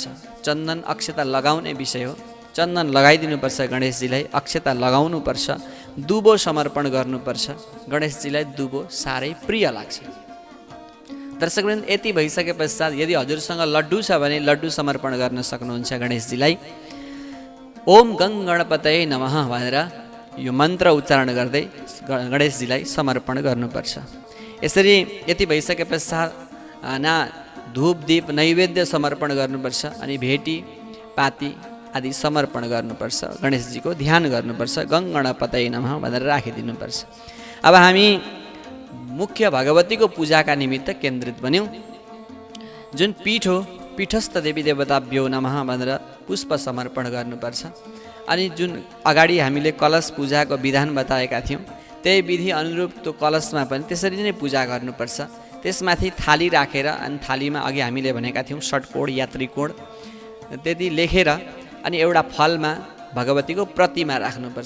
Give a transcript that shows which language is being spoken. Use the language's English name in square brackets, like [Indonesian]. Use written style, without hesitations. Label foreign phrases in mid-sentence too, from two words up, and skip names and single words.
[Nepali] चन्दन अक्षता लगाउने विषय हो। चन्दन लगाइदिनुपर्छ गणेशजीलाई, अक्षता लगाउनुपर्छ, दुबो समर्पण गर्नुपर्छ। गणेशजीलाई दुबो साह्रै प्रिय लाग्छ। दर्शकवृन्द, यति भइसके पश्चात यदि हजुरसँग लड्डु छ भने लड्डु समर्पण गर्न सक्नुहुन्छ गणेशजीलाई। [Sanskrit] ओम गङ गणपतये नमः [Nepali] भनेर यो मन्त्र उच्चारण गर्दै गणेशजीलाई समर्पण गर्नुपर्छ। यसरी यति भइसके पश्चात धूप दीप नैवेद्य समर्पण गर्नुपर्छ अनि भेटी पाती आदि समर्पण गर्नुपर्छ। गणेशजीको ध्यान गर्नुपर्छ, [Sanskrit] गङ गणपतये नमः [Nepali] भनेर राखिदिनुपर्छ। अब हामी मुख्य भगवतीको पूजाका निमित्त केन्द्रित बन्यौँ। जुन पीठ हो, [Sanskrit] पीठस्थ देवी देवताभ्यो नमः [Nepali] भनेर पुष्प समर्पण गर्नुपर्छ। अनि जुन अगाडि हामीले कलश पूजाको विधान बताएका थियौँ त्यही विधि अनुरूप त्यो कलशमा पनि त्यसरी नै पूजा गर्नुपर्छ। त्यसमाथि थाली राखेर अनि थालीमा अघि हामीले भनेका थियौँ षट्कोण या त्रिकोण त्यति लेखेर अनि एउटा फलमा भगवतीको प्रतिमा राख्नुपर्छ।